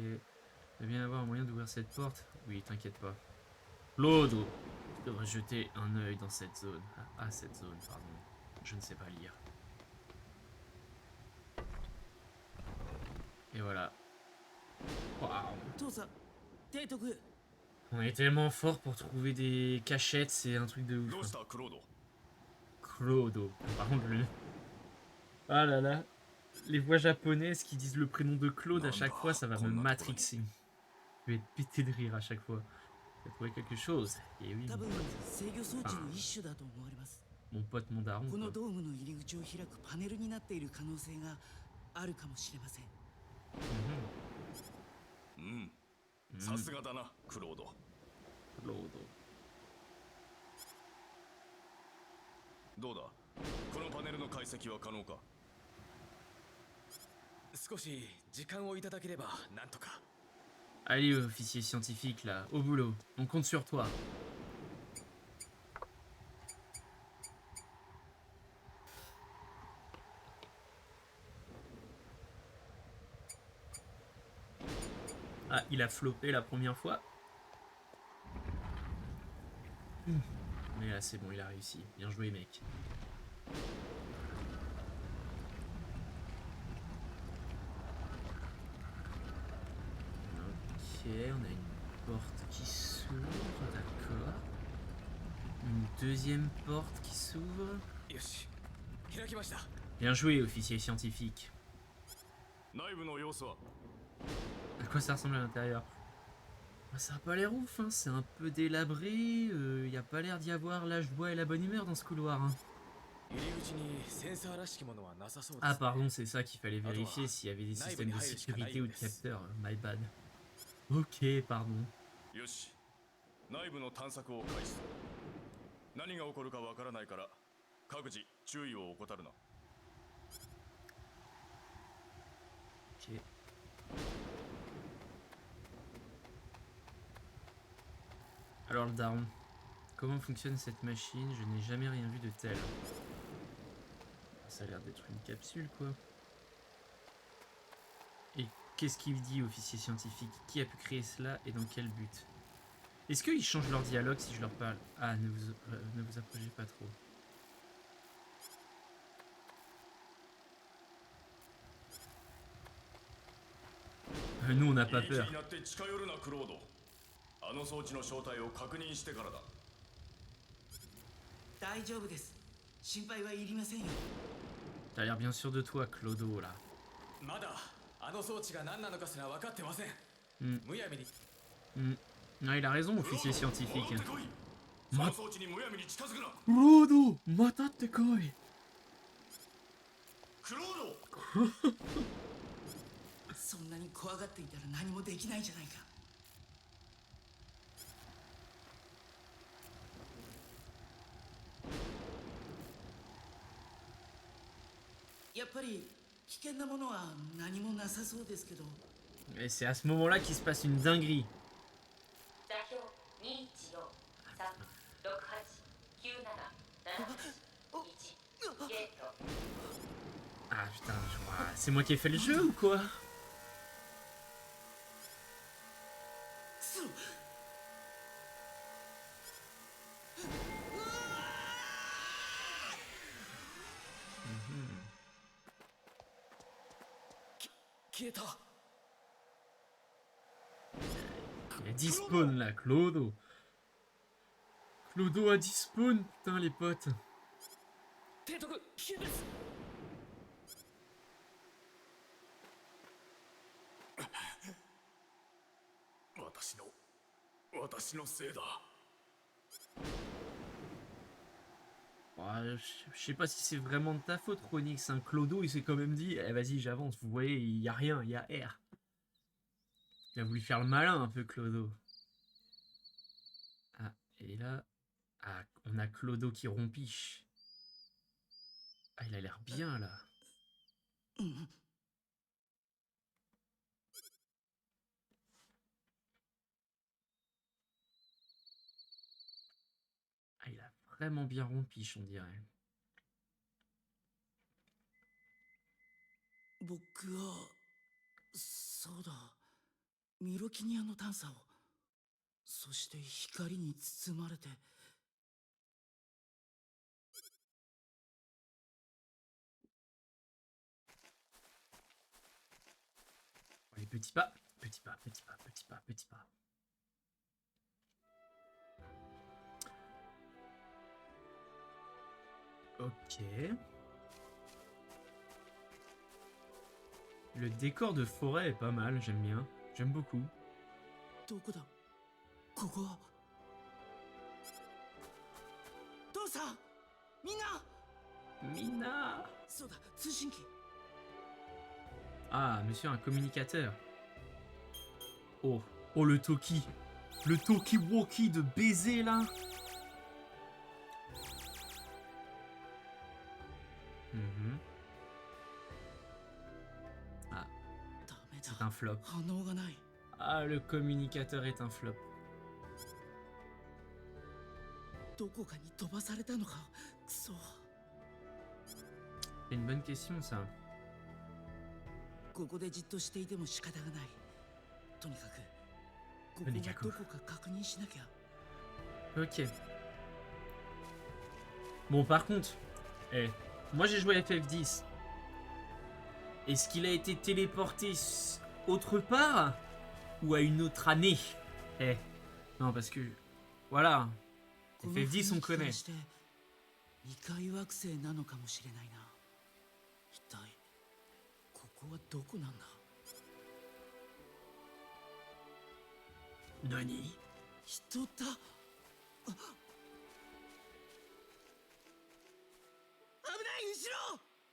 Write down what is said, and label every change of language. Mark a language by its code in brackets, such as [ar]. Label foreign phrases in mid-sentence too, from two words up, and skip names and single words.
[fr] Il va bien y avoir un moyen d'ouvrir cette porte. Oui, t'inquiète pas. Lodo. Je devrais jeter un œil dans cette zone. Ah, cette zone, pardon. Je ne sais pas lire. Et voilà. Waouh. [ja] 父さん提督 [fr] On est tellement fort pour trouver des cachettes, c'est un truc de ouf. [ja] どうし [fr] hein. [ja] たクロード [fr] Clodo. Par contre, le... Ah là là. Les voix japonaises qui disent le prénom de Claude à chaque fois, ça va me matrixer. Je vais être pété de rire à chaque fois. J'ai trouvé quelque chose. Et oui, [ja] 多 [fr] mon [ja] 分 [fr] pote, [ja] 制御装置の一種だと思われます [fr] mon pote, mon daron. [ja] この [fr] quoi. [ja] ドームの入り口を開くパネルになっている可能性があるかもしれません Mhm. うんうんさすがだなクロード Clodo. どうだこのパネルの解析は可能か少し時間をいただければなんとか。 [fr] Allez, officier scientifique, là, au boulot. On compte sur toi. Ah, il a floppé la première fois. Mais là, c'est bon, il a réussi. Bien joué, mec. Ok, on a une porte qui s'ouvre, d'accord. Une deuxième porte qui s'ouvre. [ja] よし開きました。 [fr] Bien joué, officier scientifique. [ja] 内部の様子は [fr] À quoi ça ressemble à l'intérieur? Ah, ça a pas l'air ouf, hein. C'est un peu délabré. Y a pas l'air d'y avoir l'âge de bois et la bonne humeur dans ce couloir. Hein. [ja] 入り口にセンサーらしきものはなさそうです、 [fr] Ah, [ja] ね。 [fr] pardon, c'est ça qu'il fallait vérifier s'il y avait des systèmes de sécurité ou de capteurs. [en] My bad. [fr] Ok, pardon. [ja] よし内部の探索を開始する何が起こるかわからないから各自注意を怠るな。 [fr] Ok. Alors le daron, comment fonctionne cette machine? Je n'ai jamais rien vu de tel. Ça a l'air d'être une capsule quoi. Et qu'est-ce qu'il dit, officier scientifique? Qui a pu créer cela et dans quel but? Est-ce qu'ils changent leur dialogue si je leur parle? Ah, ne vous approchez pas trop. Nous, on n'a pas [ja] いい気 [fr] peur. [ja] になって近寄るなクロード。あの装置の正体を確認してからだ。大丈夫です。心配はいりませんよ。 [fr] T'as l'air bien sûr de toi, Clodo, là. [ja] まだあの装置が何なのかすら分かってません。むやみに [fr] Ah, il a raison, officier scientifique. [ja] 戻ってこい。その装置にむやみに近づくな。 Clodo, 待って来い. クロード。そんなに怖がっていたら何もできないじゃないか。やっぱり危険なものは何もなさそうですけど。 [fr] Et c'est à ce moment-là qu'il se passe une dinguerie. Ah putain, je crois... c'est moi qui ai fait le jeu ou quoi? [ja] そう。消えた。 [fr] Il a 10 spawns là, Clodo. Clodo a 10 spawns, putain les potes. [ja] 提督、危険です。私のせいだ。 [fr] Ouais, je sais pas si c'est vraiment de ta faute, Chronix. Hein. Clodo, il s'est quand même dit, eh, vas-y, j'avance. Vous voyez, il y a rien, il y a R. Il a voulu faire le malin un peu, Clodo. Ah, et là, ah, on a Clodo qui rompiche. Ah, il a l'air bien là. Ah, il a vraiment bien rompiche, on dirait. [ja] 僕はそうだ、ミロキニアの探査を、そして光に包まれて。 [fr] Allez, petit pas, petit pas, petit pas, petit pas, petit pas. Ok. Le décor de forêt est pas mal, j'aime bien. J'aime beaucoup. [ja] どこだ、ここは。父さん、みんな。 Mina! そうだ、通信機。 [fr] Ah, monsieur, un communicateur. Oh, oh le Toki. Le Toki-Woki de baiser là. Mhm. Ah, [ja] ダメだ、 [fr] c'est un flop. [ja] 反応がない。 [fr] Ah, le communicateur est un flop. [ja] どこかに飛ばされたのか。くそ。 [fr] C'est une bonne question ça. [ja] ここでじっとしていても仕方がない。とにかくこことにかくがどこか確認しなきゃ。 [fr] Ok. Bon, par contre, moi j'ai joué à FF10. Est-ce qu'il a été téléporté autre part ou à une autre année? Non, parce que voilà, [ja] この [fr] FF10 on [ja] 雰囲気から [fr] connaît. [ja] して異界惑星なのかもしれないな。一体ここはどこなんだ。 Nani? 人だ。あ、危ない、後ろ。